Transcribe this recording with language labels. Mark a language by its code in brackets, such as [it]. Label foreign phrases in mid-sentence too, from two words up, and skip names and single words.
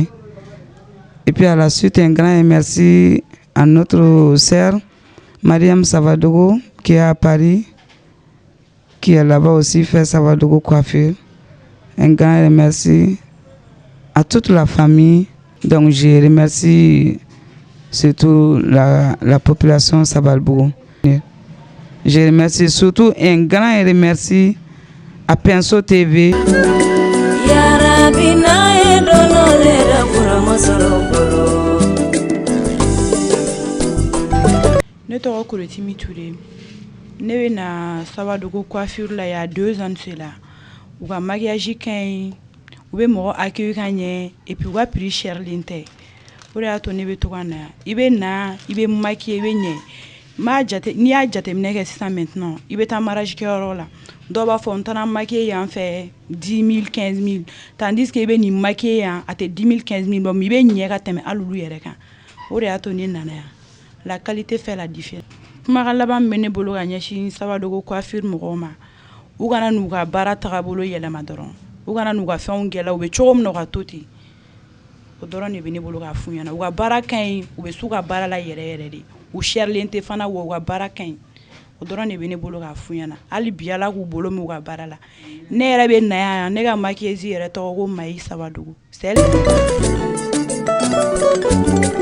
[fr] Et puis à la suite, un grand merci à notre sœur, Mariam Savadogo, qui est à Paris, qui est là-bas aussi fait Savadogo coiffure. Un grand merci à toute la famille. Donc je remercie surtout la population Savalbougou. Je remercie surtout un grand remercie à Penso TV. [bm] Ne tɔgɔ Kolotimi Touré. Ne bɛ na Savadogo coiffure la il y a 2 ans de cela. U ka maquillage ka ɲi, u bɛ mɔgɔ accueil ka ɲɛ, [fr] et puis [bm] u ka prix cherlen tɛ. O de y'a to ne bɛ to ka na yan. I bɛ na, i bɛ maquiller, i bɛ ɲɛ. N'i y'a jateminɛ kɛ sisan maintenant, i bɛ taa mariage kɛyɔrɔ la. Dɔw b'a fɔ n taara maquiller yan fɛ 10 000 15 000, [fr] tandis que [bm] i bɛ nin maquiller yan a tɛ 10 000 15 000 bɔ, mais i bɛ ɲɛ ka tɛmɛ hali olu yɛrɛ kan. O de y'a to ne nana yan. [fr] La qualité fait la différence. [bm] Kumakan laban bɛ ne bolo ka ɲɛsin Savadogo coiffure mɔgɔw ma. U kana n'u ka baara tagabolo yɛlɛma dɔrɔn. U kana n'u ka fɛnw gɛlɛya, u bɛ cogo min na u ka to ten. O dɔrɔn de bɛ ne bolo k'a f'u ɲɛna. U ka baara ka ɲi, u bɛ s'u ka baara la yɛrɛ yɛrɛ de. U cherlen tɛ fana wa u ka baara ka ɲi. O dɔrɔn de bɛ ne bolo k'a f'u ɲɛna. Hali bi Ala k'u bolo mɛn u ka baara la. Ne yɛrɛ bɛ na yan, ne ka maquilleuse yɛrɛ tɔgɔ ko Mayi Savadogo. [fr] C'est elle.